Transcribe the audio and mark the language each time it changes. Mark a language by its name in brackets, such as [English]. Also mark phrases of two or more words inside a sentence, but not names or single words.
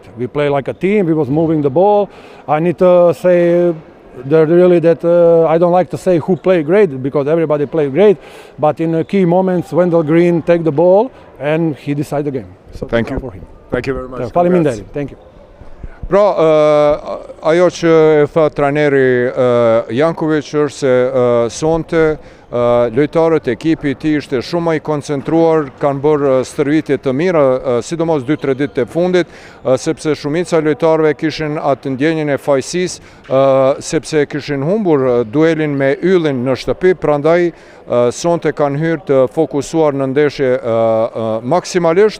[English] We play like a team, we was moving the ball. I need to say that I don't like to say who played great, because everybody played great, but in key moments, Wendell Green take the ball, and he decided the game. So thank you for him. Thank you very much. Thank you. [Albanian] Pra, ajo që e tha trajneri Janković është se sonte lojtarët e ekipit i tij ishte shumë më i koncentruar, kanë bërë stërvitje të mira, sidomos 2-3 ditë e fundit, sepse shumica e lojtarëve kishin atë ndjenjen e fajësisë, sepse kishin humbur duelin me Yllin në shtëpi, prandaj sonte kanë hyrë të fokusuar në ndeshje maksimalisht.